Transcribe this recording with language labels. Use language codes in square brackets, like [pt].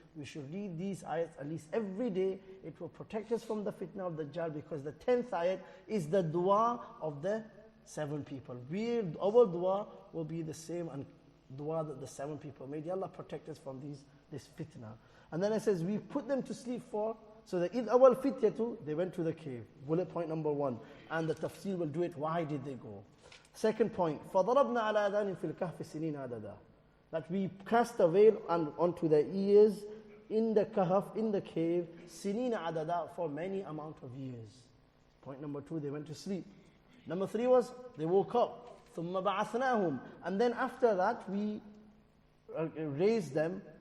[en] We should read these ayats at least every day. It will protect us from the fitna of the Dajjal, because the 10th ayat is the dua of the 7 people. Our dua will be the same and dua that the 7 people made. Ya Allah, protect us from this fitna. And then it says, we put them to sleep for. So the [ar] إِذْ أَوَى الْفِتْيَةُ, [en] they went to the cave. Bullet point number 1. And the tafsir will do it. Why did they go? Second point, [ar] فَضَرَبْنَا عَلَىٰ آذَانِهِمْ فِي الْكَهْفِ سِنِينَ عَدَدًا. [en] That we cast a veil onto their ears in the kahf, in the cave, [ar] سِنِينَ عَدَدًا, [en] for many amount of years. Point number 2, they went to sleep. Number 3 was, they woke up. [ar] ثُمَّ بَعَثْنَاهُمْ. [en] And then after that, we raised them.